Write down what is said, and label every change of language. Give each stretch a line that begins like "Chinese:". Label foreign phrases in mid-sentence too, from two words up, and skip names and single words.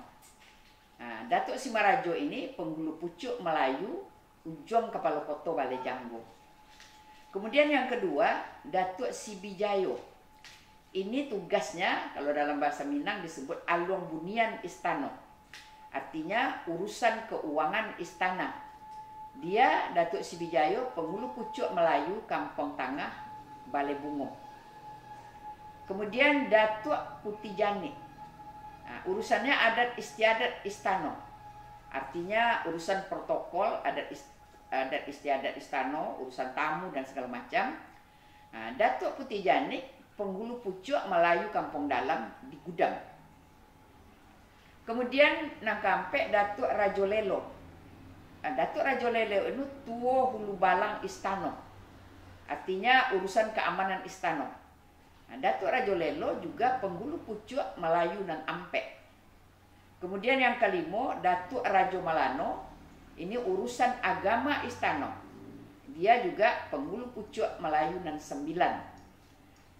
Indonesian: Nah, Datuk Simarajo ini penghulu pucuk Melayu ujung Kepala Kota Balai Janggo. Kemudian yang kedua, Datuk Sibijayo. Ini tugasnya kalau dalam bahasa Minang disebut Alung Bunian Istana. Artinya urusan keuangan istana. Dia Datuk Sibijayo penghulu pucuk Melayu Kampung Tangah Balai Bungo. Kemudian Datuk Putih Janik. Nah, urusannya adat istiadat istana. Artinya urusan protokol adat istiadat istana, urusan tamu dan segala macam. Nah, Datuk Putih Janik penghulu pucuk Melayu Kampung Dalam di Gudang. Kemudian nang kampe Datuk Rajolelo. Datuk Rajolelo itu tua hulu balang istana. Artinya urusan keamanan istana. Datuk Rajolelo juga penghulu pucuk Melayu dan Ampek. Kemudian yang kelima, Datuk Rajo Malano. Ini urusan agama istana. Dia juga penghulu pucuk Melayu dan 9.